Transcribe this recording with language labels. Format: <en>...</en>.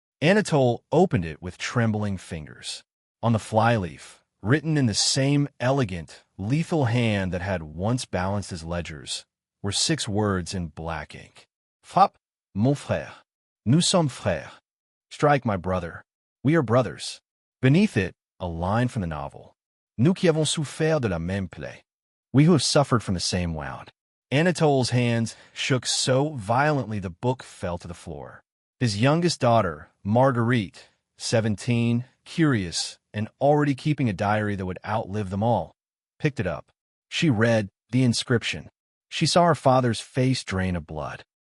<en>Anatole opened it with trembling fingers. On the flyleaf, written in the same elegant, lethal hand that had once balanced his ledgers, were 6 words in black ink.</en> <fr>Frappe, mon frère. Nous sommes frères.</fr> <en>Strike, my brother. We are brothers. Beneath it, a line from the novel.</en> <fr>Nous qui avons souffert de la même plaie.</fr> <en>We who have suffered from the same wound. Anatole's hands shook so violently the book fell to the floor. His youngest daughter, Marguerite, 17, curious, and already keeping a diary that would outlive them all, picked it up. She read the inscription. She saw her father's face drain of blood.</en>